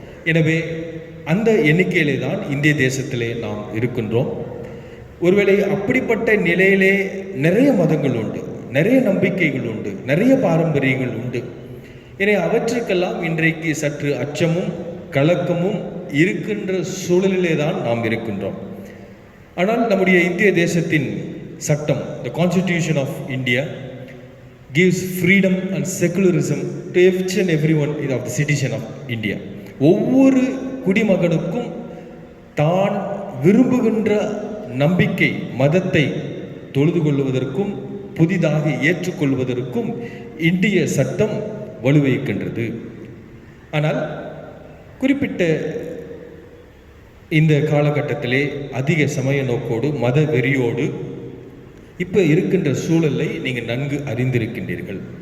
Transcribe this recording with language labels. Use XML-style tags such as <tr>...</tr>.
<ta>எனவே அந்த எண்ணிக்கையிலே தான் இந்திய தேசத்திலே நாம் இருக்கின்றோம். ஒருவேளை அப்படிப்பட்ட நிலையிலே நிறைய மதங்கள் உண்டு, நிறைய நம்பிக்கைகள் உண்டு, நிறைய பாரம்பரியங்கள் உண்டு. எனவே அவற்றுக்கெல்லாம் இன்றைக்கு சற்று அச்சமும் கலக்கமும் இருக்கின்ற சூழலிலே தான் நாம் இருக்கின்றோம். ஆனால் நம்முடைய இந்திய தேசத்தின் சட்டம்,</ta> <en>The constitution of India gives freedom and secularism to each and everyone of the citizen of India.</en> <ta>ஒவ்வொரு குடிமகனுக்கும் தான் விரும்புகின்ற நம்பிக்கை மதத்தை தொழுது கொள்வதற்கும் புதிதாக ஏற்றுக்கொள்வதற்கும் இந்திய சட்டம் வலுவைக்கின்றது. ஆனால் குறிப்பிட்ட இந்த காலகட்டத்திலே அதிக சமய நோக்கோடு, மத வெறியோடு இப்போ இருக்கின்ற சூழலை நீங்கள் நன்கு அறிந்திருக்கின்றீர்கள்.</ta>